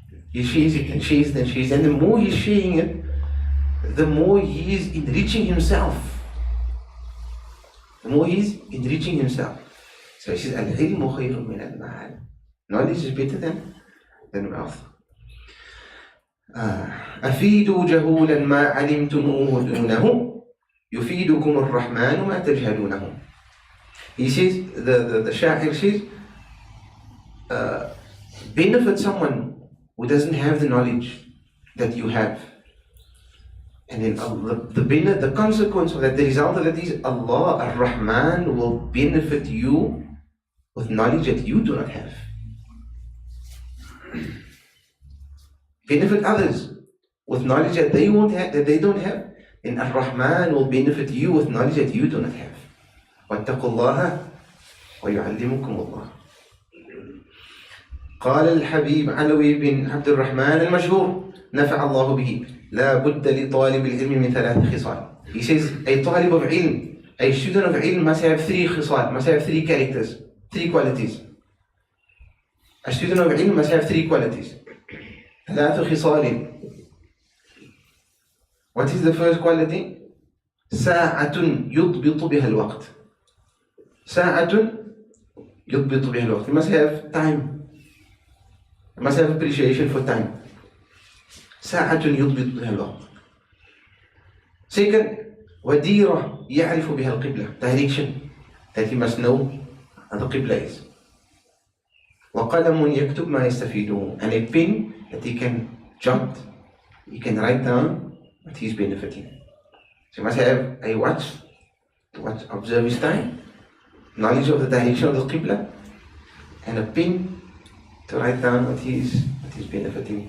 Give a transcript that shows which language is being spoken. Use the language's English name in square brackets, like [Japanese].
[English] He shares it and shares it and shares it, and the more he's sharing it, the more he is enriching himself. The more he's enriching himself. So he says, [Arabic] Al-ilmu khayrun min al-ma'al. [English] Knowledge is better than wealth. [Arabic] أفيدوا جهولا ما علمتموه دونه يفيدكم الرحمن ما تجهلونه. [English] He says, the Shaykh says, benefit someone who doesn't have the knowledge that you have. And then the consequence of that, the result of that is Allah Ar-Rahman will benefit you with knowledge that you do not have. Benefit others with knowledge that they won't have, that they don't have. And Ar-Rahman will benefit you with knowledge that you do not have. [Arabic] وَاتَّقُوا اللَّهَ وَيُعَلِّمُكُمُ اللَّهُ. قال الحبيب علوي بن عبد الرحمن المشهور نفع الله به لا بد لطالب العلم من 3 خصال. [English] He says a طالب of ilm, a student of ilm must have 3 خصال, must have 3 characters, 3 qualities. A student of ilm must have 3 qualities. [Arabic] 3 خصال. [English] What is the first quality? [Arabic] ساعة يضبط بها الوقت. ساعة يضبط بها الوقت. [English] You must have time. You must have appreciation for time. [Arabic] ساعة يضبط بها الوقت. [English] Second, [Arabic] وديرة يعرف بها القبلة. [English] Direction, that he must know how the qibla is. [Arabic] وقلم يكتب ما يستفيده. [English] And a pen that he can jot, he can write down what he's benefiting. So he must have a watch to observe his time, knowledge of the direction of the qibla, and a pen to write down what he's benefiting.